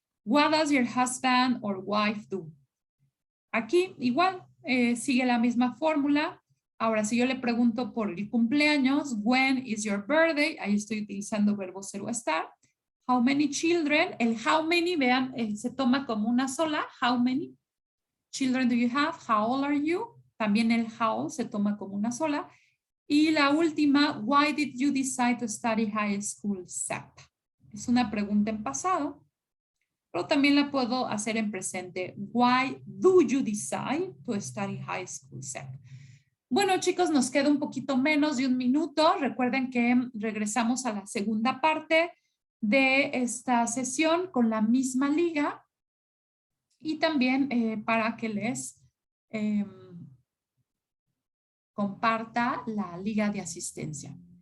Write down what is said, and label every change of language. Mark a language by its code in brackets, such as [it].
[en] What does your husband or wife do? [es] Aquí igual sigue la misma fórmula. Ahora, si yo le pregunto por el cumpleaños, [en] when is your birthday? [es] Ahí estoy utilizando verbo ser o estar. [en] How many children? [es] El how many, vean, se toma como una sola. [en] How many children do you have? How old are you? [es] También el how se toma como una sola. Y la última, [en] why did you decide to study high school SEP? [es] Es una pregunta en pasado, pero también la puedo hacer en presente. [en] Why do you decide to study high school SEP? [es] Bueno, chicos, nos queda un poquito menos de un minuto. Recuerden que regresamos a la segunda parte de esta sesión con la misma liga y también para que les comparta la liga de asistencia.